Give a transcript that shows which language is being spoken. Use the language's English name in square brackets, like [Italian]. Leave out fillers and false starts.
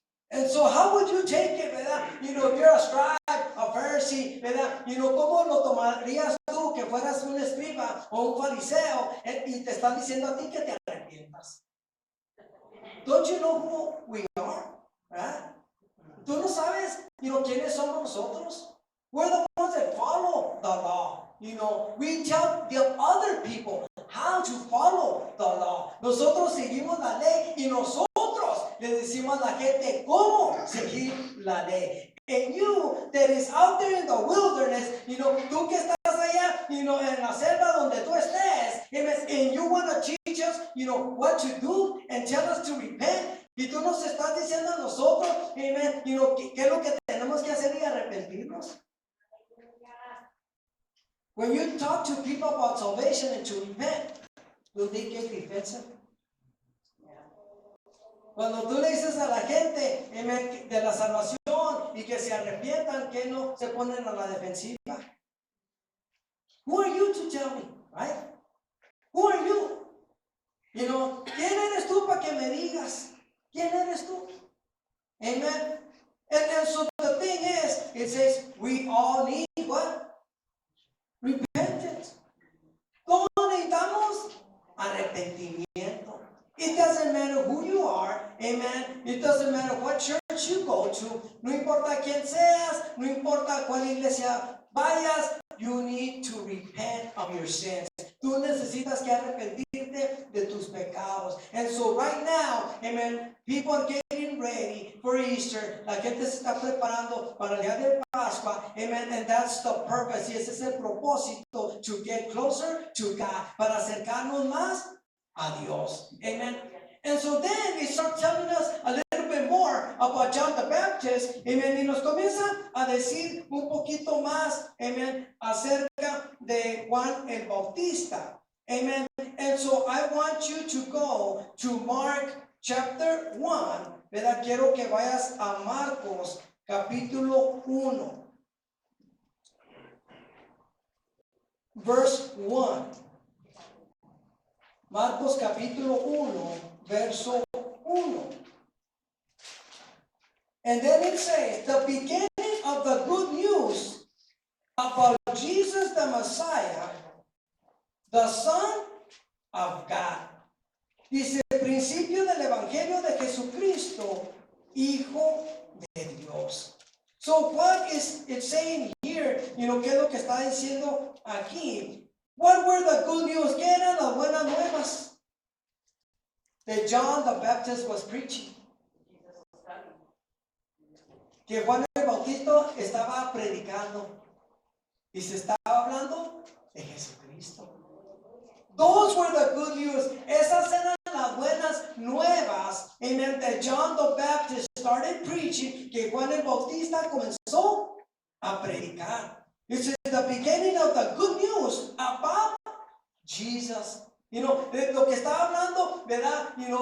[English] And so, how would you take it, verdad? If you're a scribe, a Pharisee, verdad? [Spanish] ¿Cómo lo tomarías tú que fueras un escriba o un fariseo y te están diciendo a ti que te arrepientas? [English] Don't you know who we are? Right? [Spanish] ¿Tú no sabes, quiénes somos nosotros? [English] We're the ones that follow the law. We tell the other people how to follow the law. [Spanish] Nosotros seguimos la ley y nosotros le decimos a la gente cómo seguir la ley. [English] And you that is out there in the wilderness, [Spanish] tú que estás allá, en la selva donde tú estés, [English] and you want to teach us, what to do and tell us to repent. [Spanish] Y tú nos estás diciendo a nosotros, amen, ¿qué es lo que tenemos que hacer y arrepentirnos? [English] When you talk to people about salvation and to repent, do they get defensive? [Spanish] Cuando tú le dices a la gente de la salvación y que se arrepientan, que no se ponen a la defensiva. [English] Who are you to tell me, right? Who are you? [Spanish] ¿Quién eres tú para que me digas? ¿Quién eres tú? Amen. [English] And so the thing is, it says we all need what? Repentance. [Spanish] ¿Cómo necesitamos? Arrepentimiento. [English] It doesn't matter who you are, amen. It doesn't matter what church you go to. [Spanish] No importa quién seas, no importa cuál iglesia vayas, [English] you need to repent of your sins. [Spanish] Tú necesitas que arrepentirte de tus pecados. [English] And so right now, amen, people are getting ready for Easter. [Spanish] La gente se está preparando para el día de Pascua. Amen. [English] And that's the purpose. [Spanish] Y ese es el propósito, [English] to get closer to God. [Spanish] Para acercarnos más a Dios. [English] Amen. And so then they start telling us a little bit more about John the Baptist. Amen. [Spanish] Y nos comienzan a decir un poquito más, amen, acerca de Juan el Bautista. [English] Amen. And so I want you to go to Mark chapter 1. [Spanish] ¿Verdad? Quiero que vayas a Marcos capítulo 1. [English] Verse 1. [Spanish] Marcos capítulo 1, verso 1. [English] And then it says, the beginning of the good news about Jesus the Messiah, the Son of God. [Spanish] Dice, el principio del Evangelio de Jesucristo, Hijo de Dios. [English] So what is it saying here? [Spanish] ¿Qué es lo que está diciendo aquí? [English] What were the good news? [Spanish] ¿Qué eran las buenas nuevas? [English] That John the Baptist was preaching. [Spanish] Que Juan el Bautista estaba predicando. Y se estaba hablando de Jesucristo. [English] Those were the good news. [Spanish] Esas eran las buenas nuevas. [English] Amen. That John the Baptist started preaching. [Spanish] Que Juan el Bautista comenzó a predicar. [English] This is the beginning of the good news about Jesus. [Spanish] De lo que está hablando, ¿verdad?